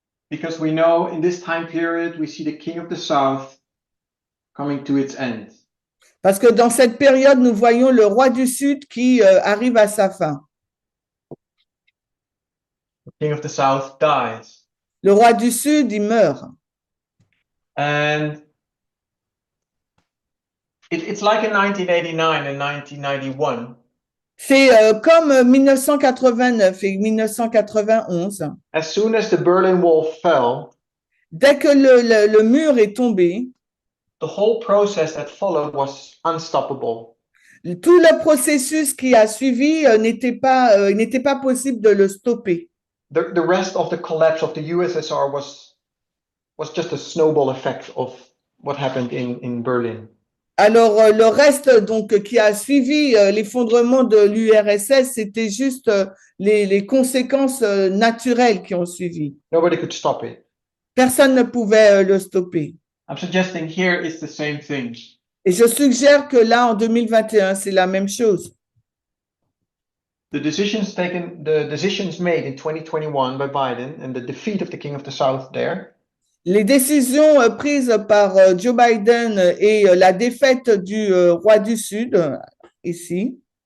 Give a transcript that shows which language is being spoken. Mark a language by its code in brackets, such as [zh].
[en] Because we know in this time period, we see the king of the south coming to its end. [fr] Parce que dans cette période, nous voyons le roi du Sud qui arrive à sa fin. [en] The king of the south dies. [fr] Le roi du Sud, il meurt. [en] And it's like in 1989 and 1991. [fr] C'est comme 1989 et 1991. [en] As soon as the Berlin Wall fell, [fr] dès que le mur est tombé, [en] the whole process that followed was unstoppable. [fr] Tout le processus qui a suivi n'était pas possible de le stopper. [en] The rest of the collapse of the USSR was just a snowball effect of what happened in Berlin. [fr] Alors, le reste donc qui a suivi l'effondrement de l'URSS, c'était juste les conséquences naturelles qui ont suivi. [en] Nobody could stop it. [fr] Personne ne pouvait le stopper. [en] I'm suggesting here it's the same thing. [fr] Et je suggère que là, en 2021, c'est la même chose. [en] The decisions made in 2021 by Biden and the defeat of the King of the South there. [fr] Les décisions prises par Joe Biden et la défaite du roi du Sud, ici,